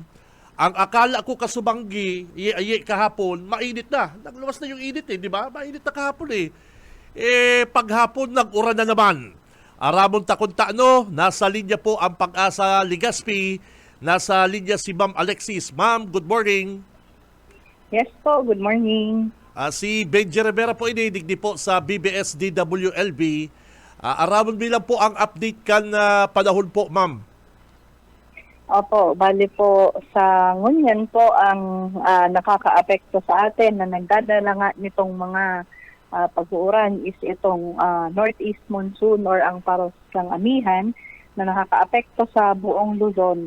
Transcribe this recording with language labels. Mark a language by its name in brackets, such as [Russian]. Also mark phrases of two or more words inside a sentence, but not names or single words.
[Bikol] Ang akala ko kasubanggi, kahapon, mainit na. [Filipino] Nagluwas na yung init di ba? Mainit na kahapon paghapon nag-uran na naman. [Bikol] Aramon ta kung nasa linya po ang Pag-asa Legazpi. Nasa linya si Ma'am Alexis. [English] Ma'am, good morning. Yes po, good morning. [Bikol] Si Benji Rivera po inidigdi po sa BBS DWLB. Aramon bilang po ang update kan panahon po, ma'am. Opo, bali po sa ngunyan po ang nakaka-apekto sa atin na nagdadala nga nitong mga pag-uuran is itong [English] northeast monsoon [Bikol] or ang parosang amihan na nakaka-apekto sa buong Luzon.